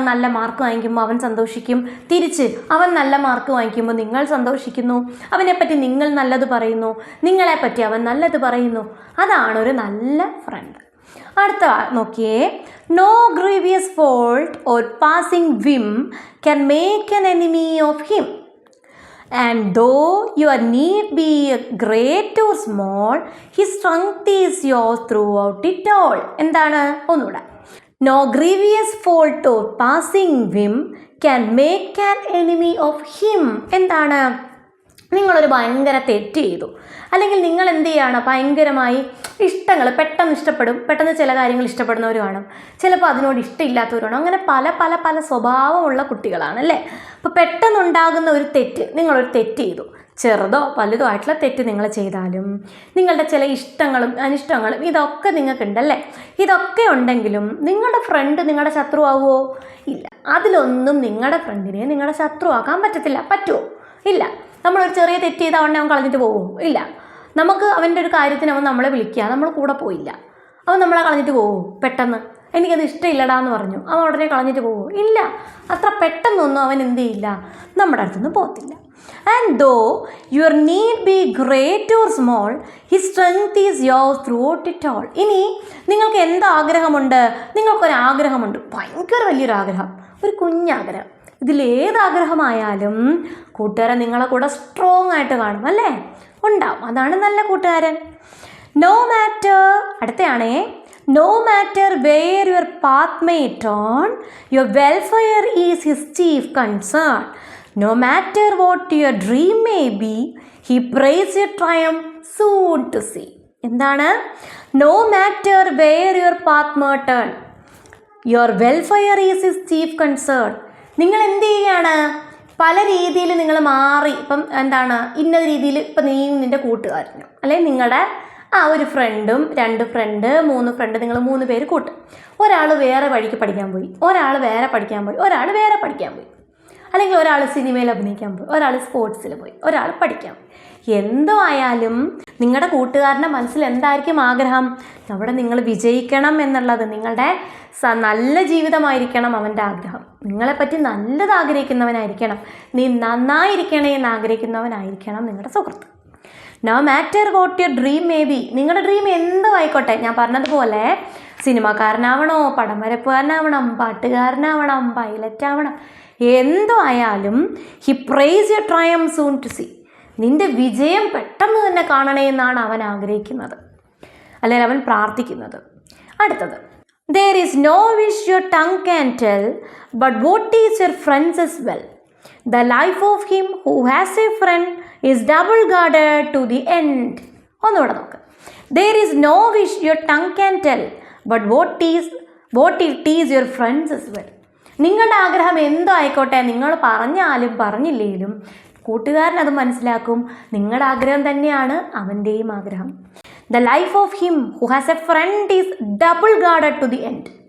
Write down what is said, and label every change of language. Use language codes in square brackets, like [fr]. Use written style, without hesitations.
[ml] നല്ല മാർക്ക് വാങ്ങിക്കുമ്പോൾ അവൻ സന്തോഷിക്കും. തിരിച്ച് അവൻ നല്ല മാർക്ക് വാങ്ങിക്കുമ്പോൾ നിങ്ങൾ സന്തോഷിക്കുന്നു. അവനെപ്പറ്റി നിങ്ങൾ നല്ലത് പറയുന്നു, നിങ്ങളെപ്പറ്റി അവൻ നല്ലത് പറയുന്നു. അതാണ് ഒരു നല്ല ഫ്രണ്ട്. അടുത്ത നോക്കിയേ. [en] No grievous fault or passing whim can make an enemy of him. And though your need be great or small, his strength is yours throughout it all. [ml] എന്താണ്? ഒന്നുകൂടെ. [en] No grievous fault or passing whim can make an enemy of him. [ml] എന്താണ്? നിങ്ങളൊരു ഭയങ്കര തെറ്റ് ചെയ്തു, അല്ലെങ്കിൽ നിങ്ങൾ എന്ത് ചെയ്യാണ്? ഭയങ്കരമായി ഇഷ്ടങ്ങൾ പെട്ടെന്ന് ഇഷ്ടപ്പെടും. പെട്ടെന്ന് ചില കാര്യങ്ങൾ ഇഷ്ടപ്പെടുന്നവർ കാണും, ചിലപ്പോൾ അതിനോട് ഇഷ്ടമില്ലാത്തവരാണ്. അങ്ങനെ പല പല പല സ്വഭാവമുള്ള കുട്ടികളാണ് അല്ലേ. അപ്പോൾ പെട്ടെന്നുണ്ടാകുന്ന ഒരു തെറ്റ്, നിങ്ങളൊരു തെറ്റ് ചെയ്തു, ചെറുതോ വലുതോ ആയിട്ടുള്ള തെറ്റ് നിങ്ങൾ ചെയ്താലും നിങ്ങളുടെ ചില ഇഷ്ടങ്ങളും അനിഷ്ടങ്ങളും ഇതൊക്കെ നിങ്ങൾക്കുണ്ടല്ലേ. ഇതൊക്കെ ഉണ്ടെങ്കിലും നിങ്ങളുടെ ഫ്രണ്ട് നിങ്ങളുടെ ശത്രുവാകുമോ? ഇല്ല. അതിലൊന്നും നിങ്ങളുടെ ഫ്രണ്ടിനെ നിങ്ങളുടെ ശത്രുവാക്കാൻ പറ്റത്തില്ല. പറ്റുമോ? ഇല്ല. നമ്മളൊരു ചെറിയ തെറ്റ് ചെയ്താൽ ഉടനെ അവൻ കളഞ്ഞിട്ട് പോകുമോ? ഇല്ല. നമുക്ക് അവൻ്റെ ഒരു കാര്യത്തിന് അവൻ നമ്മളെ വിളിക്കുക, നമ്മൾ കൂടെ പോയില്ല, അവൻ നമ്മളെ കളഞ്ഞിട്ട് പോകുമോ? പെട്ടെന്ന് എനിക്കത് ഇഷ്ടമില്ലടാന്ന് പറഞ്ഞു അവൻ ഉടനെ കളഞ്ഞിട്ട് പോകുമോ? ഇല്ല. അത്ര പെട്ടെന്നൊന്നും അവൻ എന്ത് ചെയ്യില്ല, നമ്മുടെ അടുത്തൊന്നും പോകത്തില്ല. [en] And though your need be great or small, his strength is yours throughout it all. [ml] ഇനി നിങ്ങൾക്ക് എന്താഗ്രഹമുണ്ട്? നിങ്ങൾക്കൊരാഗ്രഹമുണ്ട്, ഭയങ്കര വലിയൊരു ആഗ്രഹം, ഒരു കുഞ്ഞാഗ്രഹം. ഇതിലേതാഗ്രഹമായാലും കൂട്ടുകാരൻ നിങ്ങളെ കൂടെ സ്ട്രോങ് ആയിട്ട് കാണും അല്ലേ, ഉണ്ടാവും. അതാണ് നല്ല കൂട്ടുകാരൻ. [en] no matter, [ml] അടുത്തയാണേ. [en] No matter where your path may turn, your welfare is his chief concern. No matter what your dream may be, he prays your triumph soon to see. [ml] എന്താണ്? [en] No matter where your path may turn, your welfare is his chief concern. [ml] നിങ്ങൾ എന്ത് ചെയ്യുകയാണ്? പല രീതിയിൽ നിങ്ങൾ മാറി. ഇപ്പം എന്താണ്? ഇന്ന രീതിയിൽ ഇപ്പം നീ നിൻ്റെ കൂട്ടുകാരനും അല്ലെങ്കിൽ നിങ്ങളുടെ ഒരു ഫ്രണ്ടും 2 ഫ്രണ്ട് 3 ഫ്രണ്ട്, നിങ്ങൾ 3 പേര് കൂട്ടും. ഒരാൾ വേറെ വഴിക്ക് പഠിക്കാൻ പോയി, ഒരാൾ വേറെ പഠിക്കാൻ പോയി, ഒരാൾ വേറെ പഠിക്കാൻ പോയി. അല്ലെങ്കിൽ ഒരാൾ സിനിമയിൽ അഭിനയിക്കാൻ പോയി, ഒരാൾ സ്പോർട്സിൽ പോയി, ഒരാൾ പഠിക്കാൻ പോയി. എന്തോ ആയാലും നിങ്ങളുടെ കൂട്ടുകാരൻ്റെ മനസ്സിൽ എന്തായിരിക്കും ആഗ്രഹം? അവിടെ നിങ്ങൾ വിജയിക്കണം എന്നുള്ളത്, നിങ്ങളുടെ നല്ല ജീവിതമായിരിക്കണം അവൻ്റെ ആഗ്രഹം. നിങ്ങളെപ്പറ്റി നല്ലത് ആഗ്രഹിക്കുന്നവനായിരിക്കണം, നീ നന്നായിരിക്കണേ എന്ന് ആഗ്രഹിക്കുന്നവനായിരിക്കണം നിങ്ങളുടെ സുഹൃത്ത്. [en] no matter what your dream may be, [ml] നിങ്ങളുടെ ഡ്രീം എന്തോ ആയിക്കോട്ടെ, ഞാൻ പറഞ്ഞതുപോലെ സിനിമാക്കാരനാവണോ, പടം വരപ്പുകാരനാവണം, പാട്ടുകാരനാവണം, പൈലറ്റ് ആവണം, എന്തോ ആയാലും [en] he prays your triumph soon to see, [ml] നിന്റെ വിജയം പെട്ടെന്ന് തന്നെ കാണണേ എന്നാണ് അവൻ ആഗ്രഹിക്കുന്നത്, അല്ലെങ്കിൽ അവൻ പ്രാർത്ഥിക്കുന്നത്. അടുത്തത്, [en] there is no wish your tongue can tell, but what is your friends as well. The life of him who has a friend is double guarded to the end. [ml] ഒന്നുകൂടെ നോക്ക്. [en] There is no wish your tongue can tell, but what it is your friends as well. [ml] നിങ്ങളുടെ ആഗ്രഹം എന്തോ ആയിക്കോട്ടെ, നിങ്ങൾ പറഞ്ഞാലും പറഞ്ഞില്ലെങ്കിലും കൂട്ടുകാരൻ അത് മനസ്സിലാക്കും, നിങ്ങളുടെ ആഗ്രഹം തന്നെയാണ് അവൻ്റെയും ആഗ്രഹം. [en] The life of him who has a friend is double guarded to the end.